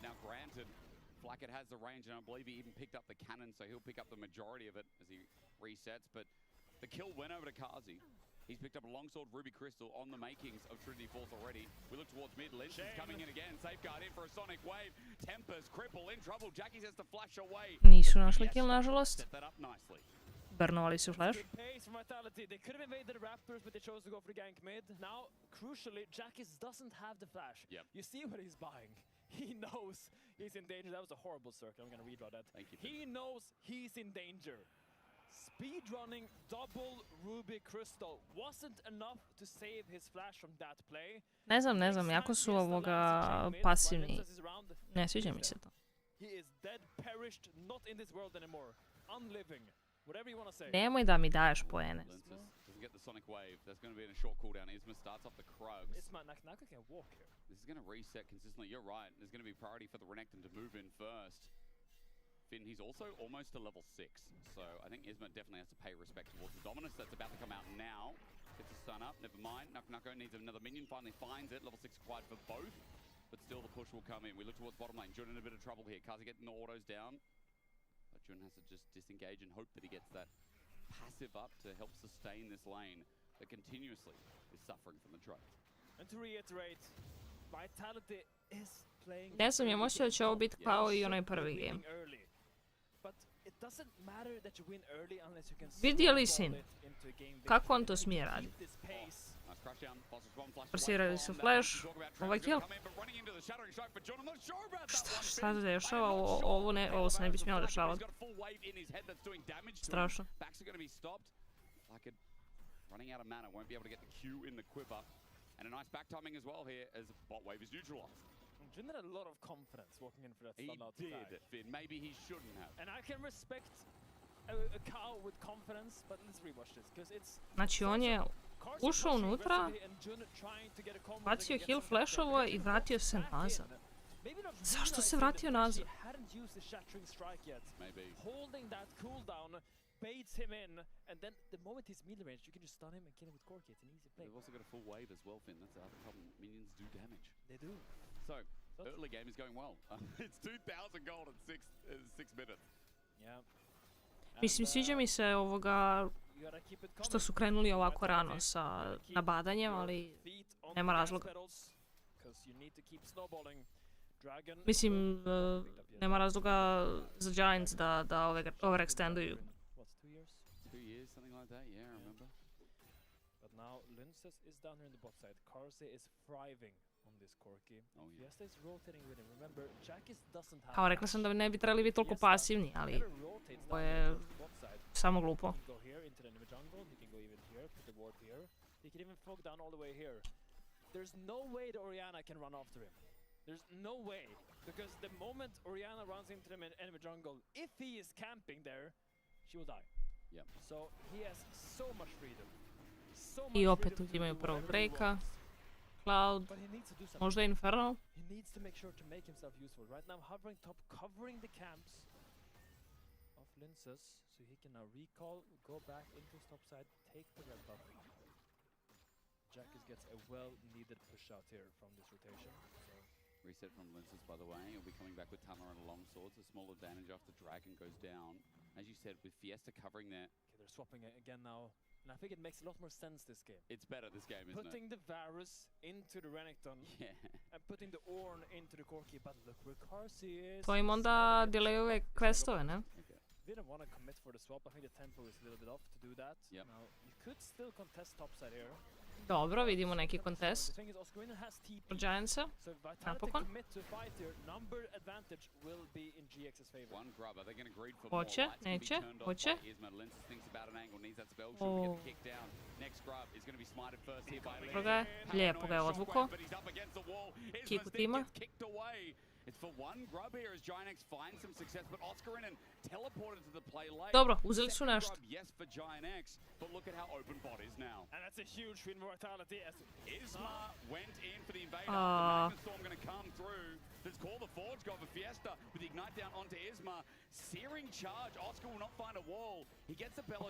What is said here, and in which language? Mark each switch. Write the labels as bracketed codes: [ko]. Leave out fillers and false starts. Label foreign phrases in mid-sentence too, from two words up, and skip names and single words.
[en] Now, granted, Flacket has the range, and I believe he even picked up the cannon, so he'll pick up the majority of it as he resets. But the kill went over to Kazi. He's picked up a longsword Ruby Crystal on the makings of Trinity Falls already. We look towards mid. Lynch is coming in again. Safeguard in for a sonic wave. Tempest, Cripple in trouble. Jackie has to flash away. [bs] Nisu našli kill, nažalost. [en] Set that up nicely. [bs] Burnovali su flash. [en] Good pace from Vitality. They could have invaded the Raptors, but they chose to go for the gank mid. Now, crucially, Jackie doesn't have the flash. Yep. You see what he's buying. He knows he's in danger. That was a horrible circle. I'm going to redraw that. Thank you. He knows he's in danger. Speedrunning double Ruby Crystal wasn't enough to save his flash from that play. [bs] Ne znam, jako su pasivni. Ne sviđa mi se to. [en] He is dead, perished, not in this world anymore. Unliving. Whatever you want to say. [bs] Nemoj da mi daješ poene. [en] Doesn't get the sonic wave. There's going to be a short cooldown. Isma starts off the Krugs. Isma, Naka can walk here. This is going to reset consistently. You're right. There's going to be priority for the Renekton to move in first. Finn, he's also almost to level 6, so I think Isma definitely has to pay respect towards the Dominus that's about to come out now. Gets a stun up, never mind. Nuko needs another minion, finally finds it. Level 6 required for both, but still the push will come in. We look towards bottom lane. Jun in a bit of trouble here. Kazi getting the autos down, but Jun has to just disengage and hope that he gets that passive up to help sustain this lane that continuously is suffering from the trade. And to reiterate, Vitality is playing. [bs] Ne znam, imam osjećaj da će ovo biti kao i onaj prvi game. Vidjeli si kako on to smije raditi. Forsirali su flash, ovaj kill. Šta se dešava? Ovo se ne bi smjelo dešavati. Strašno. [en] Running out of mana, won't be able to get the Q in the quiver. And a nice back timing as well here as bot wave is neutralized. Jun had a lot of confidence walking in for that stun out He did, Finn. Maybe he shouldn't have. And I can respect a cow with confidence, but let's rewatch this, because it's... [bs] Znači on je ušao unutra, bacio heal flashovo i vratio se nazad. Zašto se vratio nazad? [en] Holding that cooldown baits him in, and then the moment he's melee range, you can just stun him and kill him with Corki. It's an easy play. They've also got a full wave as well, Finn. That's the other problem. Minions do damage. They do. So, early game is going well. It's 2,000 gold in 6 minutes. Yeah. [bs] Mislim, sviđa mi se što su krenuli ovako rano sa nabadanjem, ali nema razloga. Mislim, nema razloga za Giants da overextenduju. [en] now Linces is down here on the bot side. Karse is thriving on this Corki. Fiesta is rotating with him. Remember, Jackis doesn't have... [bs] Kao rekla sam da ne bi trebali biti toliko pasivni, ali to je samo glupo. [en] He can go here into the enemy jungle, he can go even here, put the ward here. He can even fog down all the way here. There's no way that Orianna can run after him. There's no way. Because the moment Orianna runs into the enemy jungle, if he is camping there, she will die. Yep. So he has so much freedom. [bs] I opet uzimaju prvog breaka. Cloud, možda Infernal. [en] He needs to make sure to make himself useful. Right now hovering top, covering the camps of Linces, so he can now recall, go back into his top side, take the red buff. Jackis gets a well-needed push out here from this rotation. So reset from Linces, by the way. He'll be coming back with Tunneler and Longswords. A small advantage after Dragon goes down. As you said, with Fiesta covering there. Okay, they're swapping it again now. And I think it makes a lot more sense this game. It's better this game, isn't putting it? The Varus into the Renekton. And putting the Ornn into the Corki. But look where Karsi is. [bs] To im onda delayuje questove, ne? [en] Didn't want to commit for the swap. I think the tempo is a little bit off to do that. Now, you could still contest topside here. [bs] Dobro, vidimo neki kontest. Pro Giantsa, napokon. Hoće, neće, hoće. Dobro ga je, lijepo ga je odvuko. Kiku tima. Dobro, uzeli su nešto. [en] And that's a huge win for Vitality as Isma went in for the invader. The Magma Storm going to come through. Let's call the Forge God for Fiesta with the Ignite down onto Isma. Searing charge. Oscar will not find a wall. He gets the Bellows.